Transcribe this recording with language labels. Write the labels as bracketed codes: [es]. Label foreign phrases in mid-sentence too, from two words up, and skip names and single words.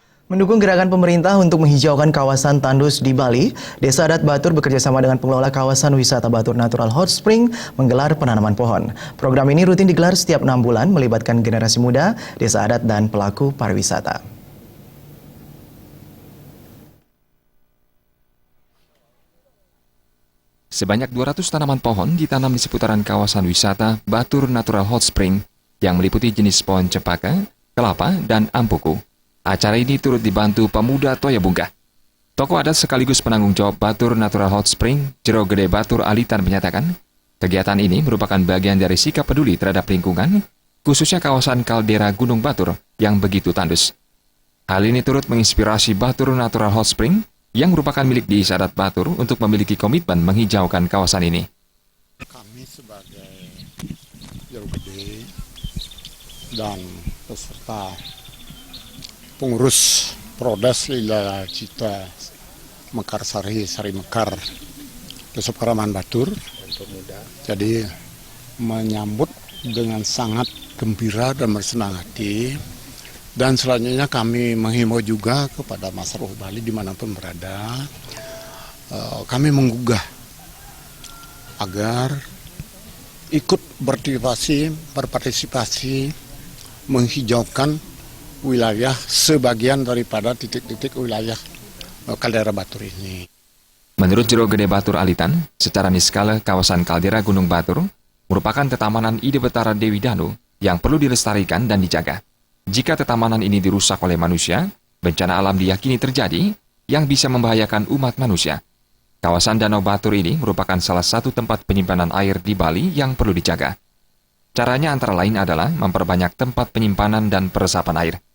[id] Mendukung gerakan pemerintah untuk menghijaukan kawasan tandus di Bali, Desa Adat Batur bekerjasama dengan pengelola kawasan wisata Batur Natural Hot Spring menggelar penanaman pohon. Program ini rutin digelar setiap 6 bulan, melibatkan generasi muda, desa adat, dan pelaku pariwisata. Sebanyak 200 tanaman pohon ditanam di seputaran kawasan wisata Batur Natural Hot Spring yang meliputi jenis pohon cempaka, kelapa, dan ampuku. Acara ini turut dibantu pemuda Toyabunga. Tokoh adat sekaligus penanggung jawab Batur Natural Hot Spring, Jero Gede Batur Alitan menyatakan, kegiatan ini merupakan bagian dari sikap peduli terhadap lingkungan, khususnya kawasan kaldera Gunung Batur yang begitu tandus. Hal ini turut menginspirasi Batur Natural Hot Spring yang merupakan milik Desa Adat Batur untuk memiliki komitmen menghijaukan kawasan ini. Kami sebagai Jero Gede dan peserta pengurus Prodes Lila Cita Mekarsari Sari Mekar Desa Karaman Batur, jadi menyambut dengan sangat gembira dan bersenang hati. Dan selanjutnya kami menghimbau juga kepada masyarakat Bali dimanapun berada, kami menggugah agar ikut berpartisipasi menghijaukan wilayah sebagian daripada titik-titik wilayah kaldera Batur ini. Menurut Jero Gede Batur Alitan, secara niskala kawasan kaldera Gunung Batur merupakan tetamanan Ide Betara Dewi Danu yang perlu dilestarikan dan dijaga. Jika tetamanan ini dirusak oleh manusia, bencana alam diyakini terjadi yang bisa membahayakan umat manusia. Kawasan Danau Batur ini merupakan salah satu tempat penyimpanan air di Bali yang perlu dijaga. Caranya antara lain adalah memperbanyak tempat penyimpanan dan peresapan air.